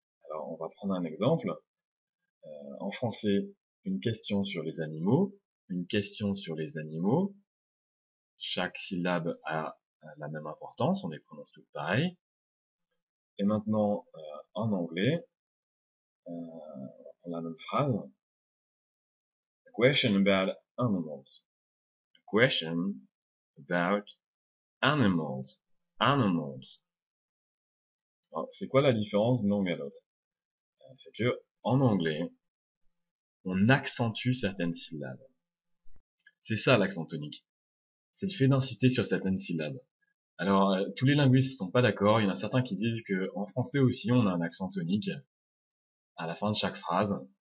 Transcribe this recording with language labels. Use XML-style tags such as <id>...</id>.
<fr>Alors on va prendre un exemple. En français, une question sur les animaux, une question sur les animaux. Chaque syllabe a la même importance, on les prononce toutes pareil. Et maintenant, en anglais, on a la même phrase.</fr> <en>A question about animals. A question about animals. Animals.</en> <fr>C'est quoi la différence d'une langue à l'autre? C'est que, en anglais, on accentue certaines syllabes. C'est ça l'accent tonique. C'est le fait d'insister sur certaines syllabes. Alors, tous les linguistes sont pas d'accord. Il y en a certains qui disent que en français aussi, on a un accent tonique à la fin de chaque phrase.</fr>